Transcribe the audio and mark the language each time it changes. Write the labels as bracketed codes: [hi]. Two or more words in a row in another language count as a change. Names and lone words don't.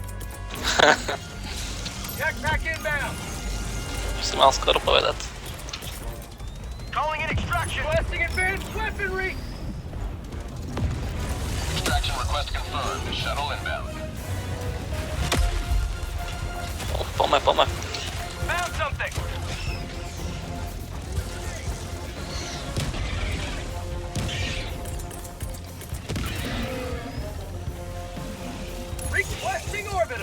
[sk] Si mal skoro povedať. [en] Calling in extraction. Requesting advanced weaponry. Extraction request confirmed. Shuttle inbound. [sk] Poďme. [en] Found something. Requesting orbital.